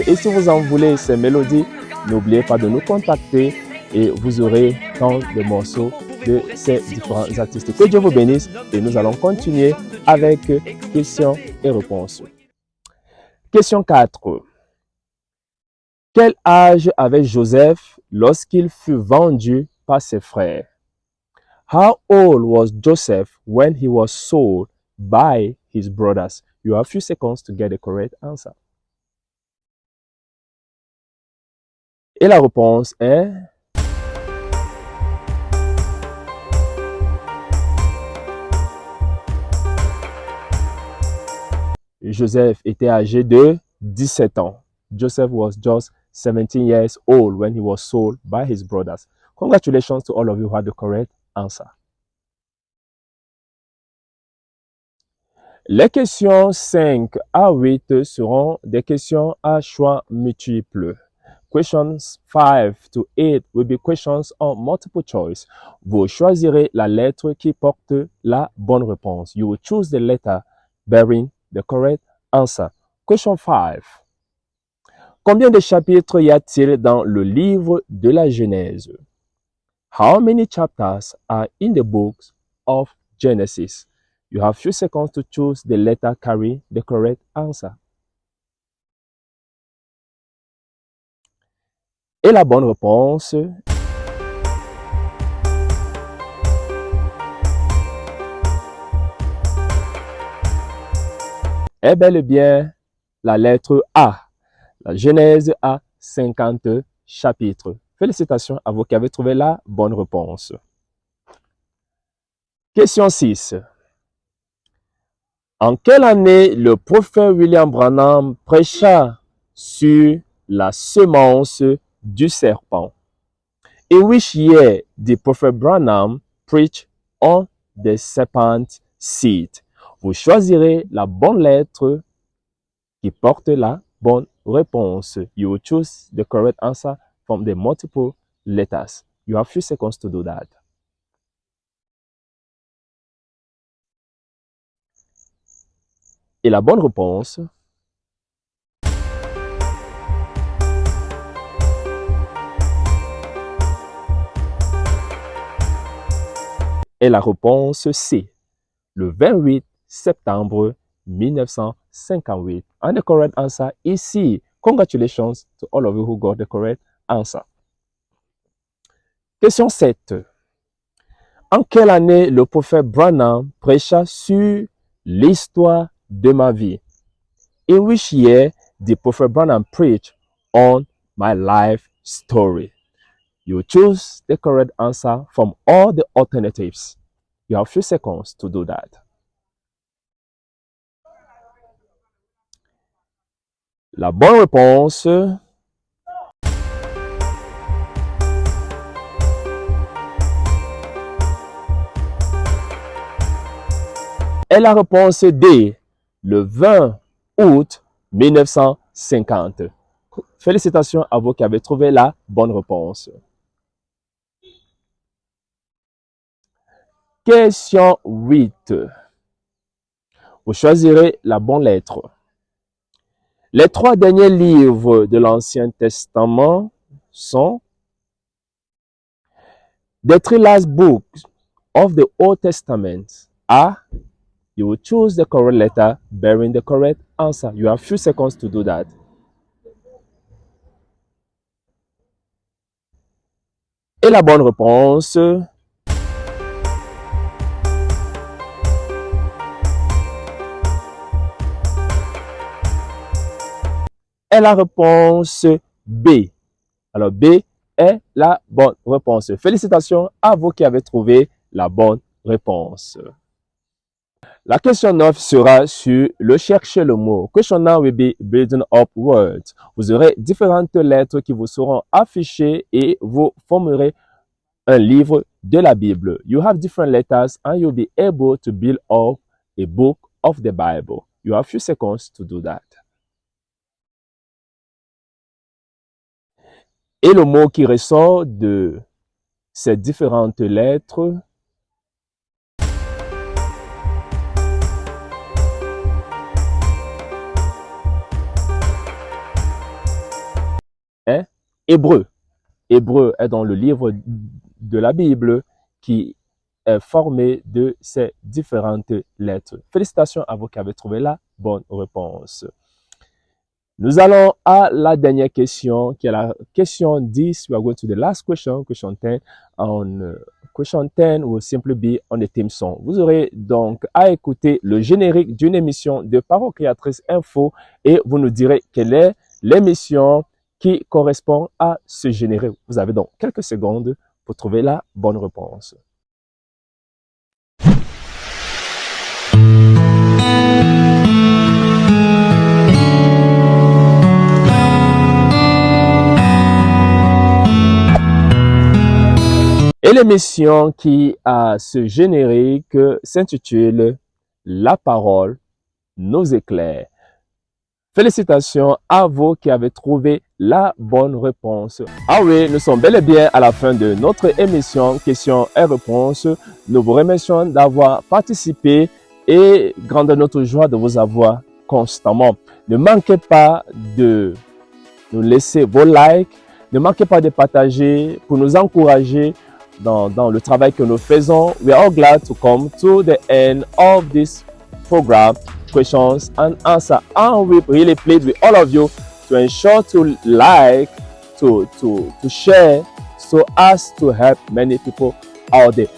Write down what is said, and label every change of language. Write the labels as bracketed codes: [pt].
[fr] Et si vous en voulez ces mélodies, n'oubliez pas de nous contacter et vous aurez tant de morceaux de ces différents artistes. Que Dieu vous bénisse et nous allons continuer avec questions et réponses. Question 4. Quel âge avait Joseph lorsqu'il fut vendu par ses frères? [en] How old was Joseph when he was sold by his brothers? You have a few seconds to get the correct answer. [fr] Et la réponse est Joseph était âgé de 17 ans. [en] Joseph was just 17 years old when he was sold by his brothers. Congratulations to all of you who had the correct answer. [fr] Les questions 5 à 8 seront des questions à choix multiples. [en] Questions 5 to 8 will be questions on multiple choice. [fr] Vous choisirez la lettre qui porte la bonne réponse. [en] You will choose the letter bearing the correct answer. [fr] Question 5. Combien de chapitres y a-t-il dans le livre de la Genèse? [en] How many chapters are in the book of Genesis? You have few seconds to choose the letter carry the correct answer. [fr] Et la bonne réponse est bel et bien la lettre A. La Genèse a 50 chapitres. Félicitations à vous qui avez trouvé la bonne réponse. Question 6. En quelle année le prophète William Branham prêcha sur la semence du serpent? [en] In which year did Prophet Branham preach on the serpent seed? [fr] Vous choisirez la bonne lettre qui porte la bonne réponse. [en] You will choose the correct answer from the multiple letters. You have few seconds to do that. [fr] Et la bonne réponse est la réponse C, le 28 septembre 1958. [en] And the correct answer is C. Congratulations to all of you who got the correct answer. [fr] Question 7. En quelle année le prophète Branham prêcha sur l'histoire de ma vie? [en] In which year did Prophet Branham preach on my life story? You choose the correct answer from all the alternatives. You have few seconds to do that. [fr] La bonne réponse est la réponse D, le 20 août 1950. Félicitations à vous qui avez trouvé la bonne réponse. Question 8. Vous choisirez la bonne lettre. Les 3 derniers livres de l'Ancien Testament sont [en] The 3 last books of the Old Testament are. You will choose the correct letter bearing the correct answer. You have few seconds to do that. [fr] Et la bonne réponse est la réponse B. Alors B est la bonne réponse. Félicitations à vous qui avez trouvé la bonne réponse. La question 9 sera sur le chercher le mot. [en] Question 9 will be building up words. [fr] Vous aurez différentes lettres qui vous seront affichées et vous formerez un livre de la Bible. [en] You have different letters and you'll be able to build up a book of the Bible. You have few seconds to do that. [fr] Et le mot qui ressort de ces différentes lettres est hébreu. Hébreu est dans le livre de la Bible qui est formé de ces différentes lettres. Félicitations à vous qui avez trouvé la bonne réponse. Nous allons à la dernière question, qui est la question 10. [en] We are going to the last question, question 10. Question 10 will simply be on the theme song. [fr] Vous aurez donc à écouter le générique d'une émission de Parole Créatrice Info et vous nous direz quelle est l'émission qui correspond à ce générique. Vous avez donc quelques secondes pour trouver la bonne réponse. Et l'émission qui a ce générique s'intitule La parole nous éclaire. Félicitations à vous qui avez trouvé la bonne réponse. Ah oui, nous sommes bel et bien à la fin de notre émission questions et réponses. Nous vous remercions d'avoir participé et grande notre joie de vous avoir constamment. Ne manquez pas de nous laisser vos likes, ne manquez pas de partager pour nous encourager dans le travail que nous faisons. [en] We are all glad to come to the end of this program, questions and answer. And we really plead with all of you to ensure to like, to share, so as to help many people out there.